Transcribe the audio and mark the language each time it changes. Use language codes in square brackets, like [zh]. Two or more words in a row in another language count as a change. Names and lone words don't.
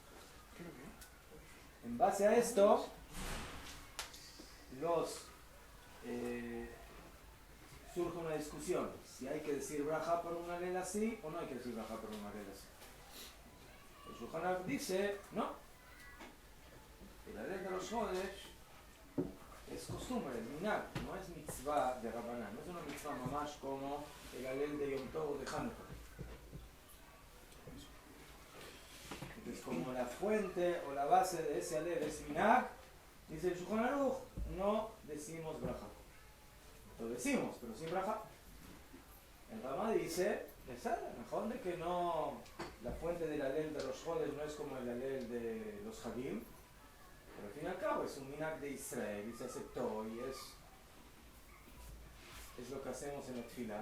[es] En base a esto, surge una discusión si hay que decir brajá por un alel así o no hay que decir brajá por un alel así. El Shulchan Aruch dice, no, el alel de los Jodesh es costumbre, es minhag, no es mitzvah de Rabaná, no es una [he] מצווה ממש [es] como el alel de Yom Tov o de Hanukkah. Entonces, como la fuente o la base de ese alel es minhag, dice el Shulchan Aruch, no decimos brajá. Lo decimos, pero sin braja. El Rama dice, mejor de que no, la fuente del alel de los jodes no es como el alel de los hagim, pero al fin y al cabo es un minhag de Israel y se aceptó y es lo que hacemos en la tefilá.